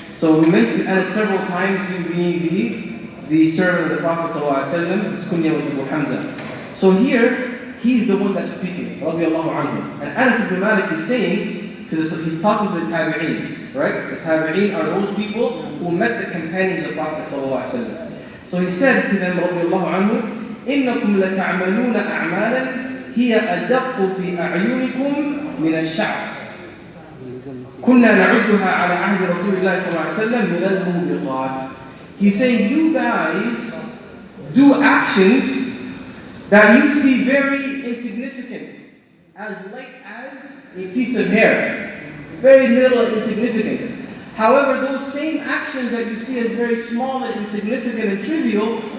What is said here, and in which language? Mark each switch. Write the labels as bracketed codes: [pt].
[en] So we mentioned Anas several times, him being the servant of the Prophet ﷺ. His kunya was Abu Hamza. So here, he's the one that's speaking, radiallahu anhu. And Anas ibn Malik is saying, he's talking to the Tabi'een, right? The Tabi'een are those people who met the companions of the Prophet ﷺ. So he said to them, [ar] radiallahu anhu, إِنَّكُمْ لَتَعْمَلُونَ أَعْمَالًا هِيَ أَدَقُّ فِي أَعْيُنِكُمْ مِنَ الشَّعْرِ كنا نعدها على عهد رسول الله صلى الله عليه وسلم من الموبقات. [en] He's saying you guys do actions that you see very insignificant, as light as a piece of hair, very little and insignificant. However, those same actions that you see as very small and insignificant and trivial,